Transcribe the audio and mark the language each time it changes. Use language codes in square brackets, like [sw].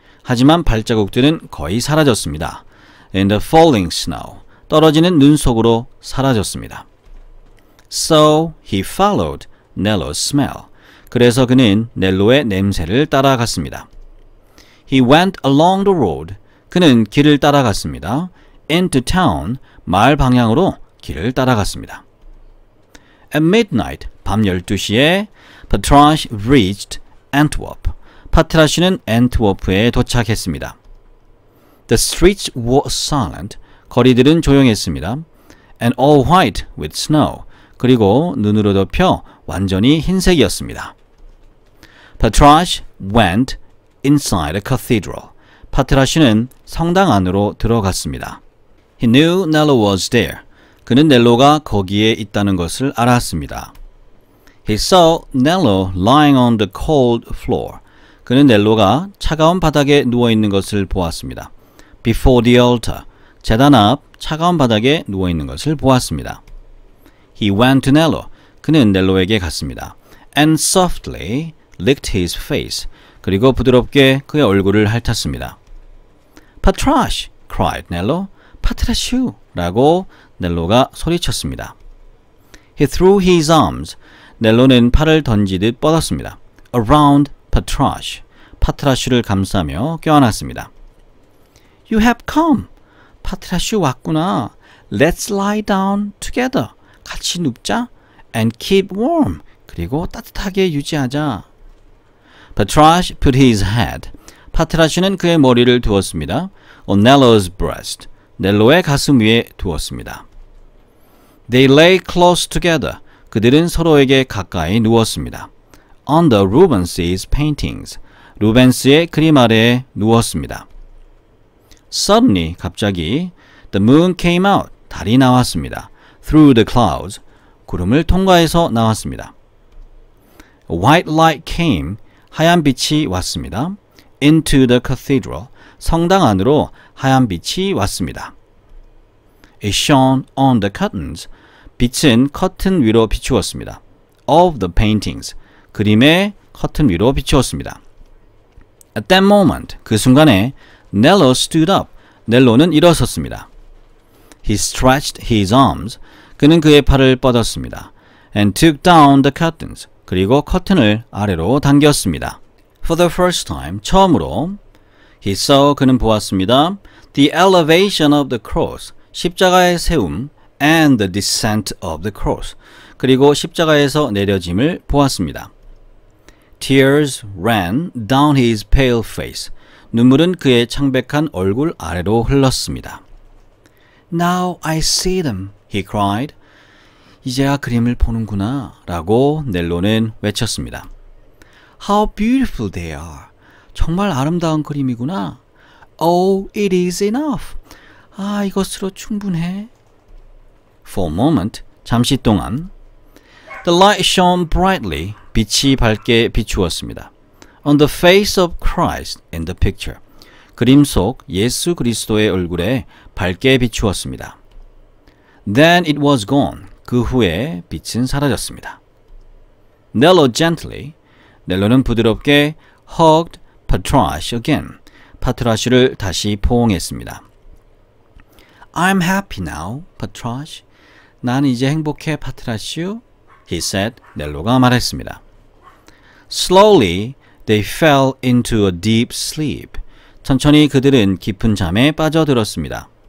[ko] 하지만 발자국들은 거의 사라졌습니다. [en] In the falling snow. [ko] 떨어지는 눈 속으로 사라졌습니다. [en] So he followed Nello's smell. [ko] 그래서 그는 넬로의 냄새를 따라갔습니다. [en] He went along the road. [ko] 그는 길을 따라갔습니다. [en] Into town. [ko] 마을 방향으로 길을 따라갔습니다. [en] At midnight. [ko] 밤 12시에 [en] Patrash reached Antwerp. [ko] 파트라슈는 앤트워프에 도착했습니다. [en] The streets were silent. [ko] 거리들은 조용했습니다. [en] And all white with snow. [ko] 그리고 눈으로 덮여 완전히 흰색이었습니다. [en] Patrash went inside a cathedral. [ko] 파트라슈는 성당 안으로 들어갔습니다. [en] He knew Nello was there. [ko] 그는 넬로가 거기에 있다는 것을 알았습니다. [en] He saw Nello lying on the cold floor. [ko] 그는 넬로가 차가운 바닥에 누워있는 것을 보았습니다. [en] Before the altar. [ko] 제단 앞 차가운 바닥에 누워있는 것을 보았습니다. [en] He went to Nello. [ko] 그는 넬로에게 갔습니다. [en] And softly licked his face. [ko] 그리고 부드럽게 그의 얼굴을 핥았습니다. [en] Patrash! cried Nello. 파트라슈! [ko] 라고 넬로가 소리쳤습니다. [en] He threw his arms. [ko] 넬로는 팔을 던지듯 뻗었습니다. [en] Around Patrash. [ko] 파트라슈를 감싸며 껴안았습니다. [en] You have come. [ko] 파트라슈 왔구나. [en] Let's lie down together. [ko] 같이 눕자. [en] And keep warm. [ko] 그리고 따뜻하게 유지하자. [en] Patrash put his head. [ko] 파트라슈는 그의 머리를 두었습니다. [en] On Nello's breast. [ko] 넬로의 가슴 위에 두었습니다. [en] They lay close together. [ko] 그들은 서로에게 가까이 누웠습니다. [en] Under Rubens's paintings. [ko] 루벤스의 그림 아래에 누웠습니다. [en] Suddenly, [ko] 갑자기 [en] the moon came out. [ko] 달이 나왔습니다. [en] Through the clouds. [ko] 구름을 통과해서 나왔습니다. [en] A white light came. [ko] 하얀 빛이 왔습니다. [en] Into the cathedral. [ko] 성당 안으로 하얀 빛이 왔습니다. [en] It shone on the curtains. [ko] 빛은 커튼 위로 비추었습니다. [en] Of the paintings. [ko] 그림의 커튼 위로 비추었습니다. [en] At that moment. [ko] 그 순간에 [en] Nello stood up. [ko] 넬로는 일어섰습니다. [en] He stretched his arms. [ko] 그는 그의 팔을 뻗었습니다. [en] And took down the curtains. [ko] 그리고 커튼을 아래로 당겼습니다. [en] For the first time. [ko] 처음으로 [en] He saw. [ko] 그는 보았습니다. [en] The elevation of the cross. [ko] 십자가의 세움. [en] And the descent of the cross. [ko] 그리고 십자가에서 내려짐을 보았습니다. [en] Tears ran down his pale face. [ko] 눈물은 그의 창백한 얼굴 아래로 흘렀습니다. [en] Now I see them, he cried. [ko] 이제야 그림을 보는구나 라고 넬로는 외쳤습니다. [en] How beautiful they are. [ko] 정말 아름다운 그림이구나. [en] Oh, it is enough. [ko] 아, 이것으로 충분해. [en] For a moment, [ko] 잠시 동안 [en] The light shone brightly. [ko] 빛이 밝게 비추었습니다. [en] On the face of Christ in the picture. [ko] 그림 속 예수 그리스도의 얼굴에 밝게 비추었습니다. [en] Then it was gone. [ko] 그 후에 빛은 사라졌습니다. [en] Nello gently. [ko] 넬로는 부드럽게 [en] hugged Patrash again. [ko] 파트라슈를 다시 포옹했습니다. [en] I'm happy now, Patrash. [ko] 난 이제 행복해, 파트라슈. [en] He said. [ko] 넬로가 말했습니다. [en] Slowly, they fell into a deep sleep. [ko] 천천히 그들은 깊은 잠에 빠져들었습니다.